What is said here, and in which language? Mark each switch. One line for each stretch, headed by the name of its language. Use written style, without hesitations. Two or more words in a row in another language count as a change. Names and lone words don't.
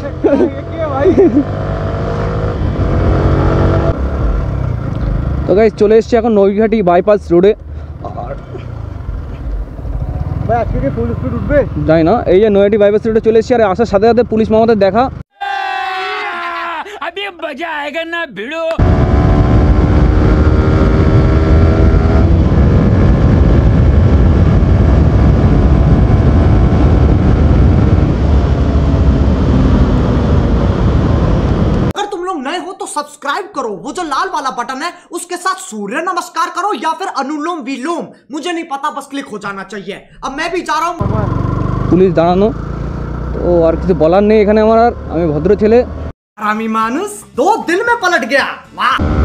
Bangla: তো গাইস চলে এসছি এখন নৈঘাটি বাইপাস রোডে। আর ভাই আজকে কি ফুল স্পিড উঠবে? যাই না, এই যে নৈঘাটি বাইপাস রোডে চলে এসছি। আর আসার সাথে সাথে পুলিশ মামাদের দেখা।
Hindi: अभी मजा आएगा ना भिड़ो। अगर तुम लोग नए हो तो सब्सक्राइब करो, वो जो लाल वाला बटन है उसके साथ सूर्य नमस्कार करो या फिर अनुलोम विलोम, मुझे नहीं पता, बस क्लिक हो जाना चाहिए। अब मैं भी जा रहा हूँ।
Bangla: পুলিশ দাঁড়ানো, তো আর কিছু বলার নেই এখানে আমার। আর আমি ভদ্র ছেলে।
Hindi: हरामी मानुस 2 दिन में पलट गया। वाह।